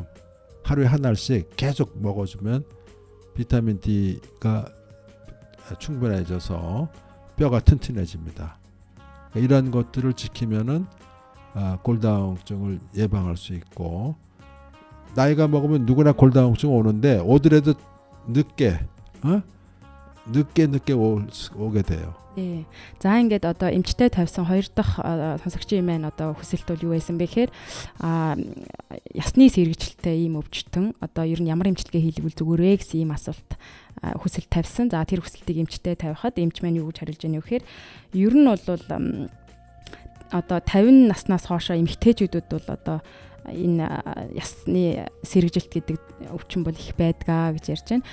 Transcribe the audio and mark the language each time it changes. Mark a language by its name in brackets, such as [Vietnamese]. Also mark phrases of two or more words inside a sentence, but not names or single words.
[Korean] 하루에 한 알씩 계속 먹어주면 비타민 D가 충분해져서 뼈가 튼튼해집니다. 이런 것들을 지키면은 골다공증을 예방할 수 있고 나이가 먹으면 누구나 골다공증 오는데 오더라도 늦게 늦게 오게 돼요. 예. [Mongolian] За ингээд одоо эмчтэй тавьсан хоёр дахь сонсогчийн маань одоо хүсэлт бол юу байсан бэ гэхээр ясны сэргэжилттэй ийм өвчтөн одоо ер нь ямар эмчилгээ хийлгүүл зүгээр вэ гэсэн ийм асуулт хүсэлт тавьсан. За тэр хүсэлтийг эмчтэй тавихад эмч маань юу гэж хариулж байгааг вэ гэхээр ер нь бол одоо 50 наснаас хойшоо эмэгтэйчүүдэд бол одоо энэ ясны сэргэжилт гэдэг өвчин бол их байдгаа гэж ярьж байна.